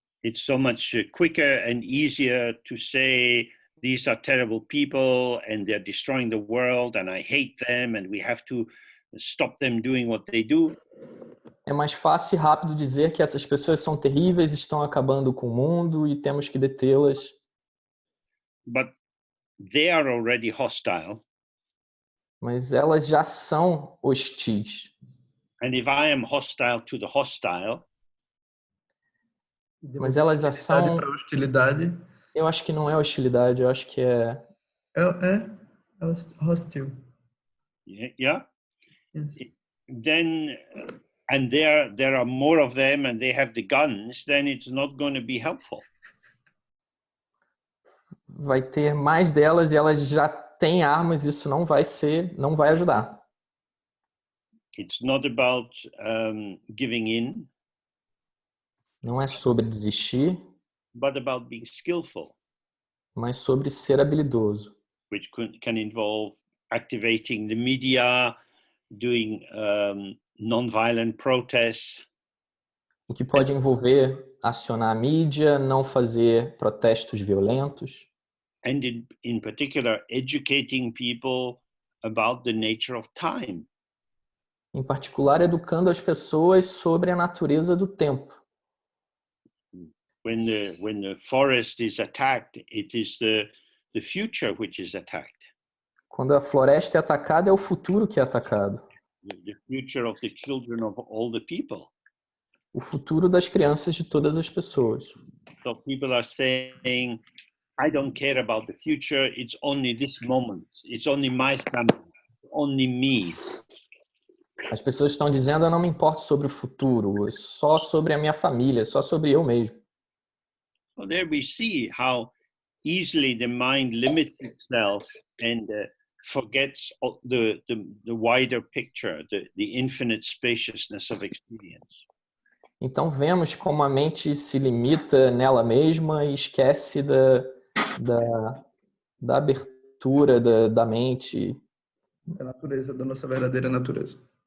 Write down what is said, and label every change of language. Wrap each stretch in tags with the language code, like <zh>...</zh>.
<en>It's so much quicker and easier to say these are terrible people and they're destroying the world and I hate them and we have to stop them doing what they do.</en> <pt>É mais fácil e rápido dizer que essas pessoas são terríveis, estão acabando com o mundo e temos que detê-las.</pt> <en>But they are already hostile.</en> <pt>Mas elas já são hostis.</pt> <en>And if I am hostile to the hostile,</en> <pt>mas elas já são... para hostilidade. Eu acho que não é hostilidade, eu acho que é... É hostil.</pt> <en>Yeah. Yes. Then, and there are more of them and they have the guns, then it's not going to be helpful.</en> <pt>Vai ter mais delas e elas já têm armas, isso não vai ajudar.</pt> <en>It's not about giving in.</en> <pt>Não é sobre desistir,</pt> <en>but about being skillful,</en> <pt>mas sobre ser habilidoso.</pt> <en>Which can involve activating the media, doing non-violent protests.</en> <pt>O que pode envolver acionar a mídia, não fazer protestos violentos.</pt> <en>And in particular, educating people about the nature of time.</en> <pt>Em particular, educando as pessoas sobre a natureza do tempo.</pt> <en>When the forest is attacked, it is the future which is attacked.</en> <pt>Quando a floresta é atacada, é o futuro que é atacado.</pt> <en>The future of the children of all the people.</en> <pt>O futuro das crianças de todas as pessoas.</pt> <en>So people are saying, I don't care about the future, it's only this moment, it's only my family, only me.</en> <pt>As pessoas estão dizendo, eu não me importo sobre o futuro, é só sobre a minha família, só sobre eu mesmo.</pt> <en>So there we see how easily the mind limits itself and forgets the wider picture, the infinite spaciousness of experience.</en> <pt>Então vemos como a mente se limita nela mesma e esquece da abertura da mente. Da natureza, da nossa verdadeira natureza.</pt>